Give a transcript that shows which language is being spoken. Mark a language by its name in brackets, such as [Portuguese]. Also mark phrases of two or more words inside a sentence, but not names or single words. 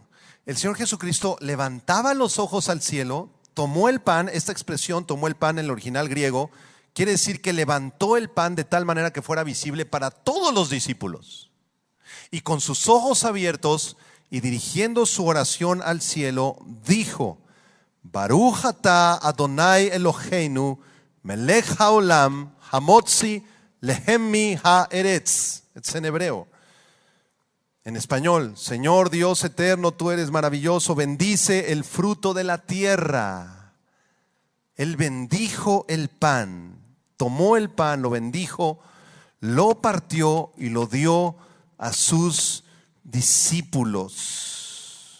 [Spanish] El Señor Jesucristo levantaba los ojos al cielo, tomó el pan. Esta expresión, tomó el pan, en el original griego, quiere decir que levantó el pan de tal manera que fuera visible para todos los discípulos. Y con sus ojos abiertos y dirigiendo su oración al cielo, dijo: [Hebrew] ברוך אתה אדוני אלוהינו מלך העולם המוציא לחם מי הארץ, [Spanish] es en hebreo. En español, Señor Dios eterno, tú eres maravilloso, bendice el fruto de la tierra. Él bendijo el pan, tomó el pan, lo bendijo, lo partió y lo dio a sus discípulos.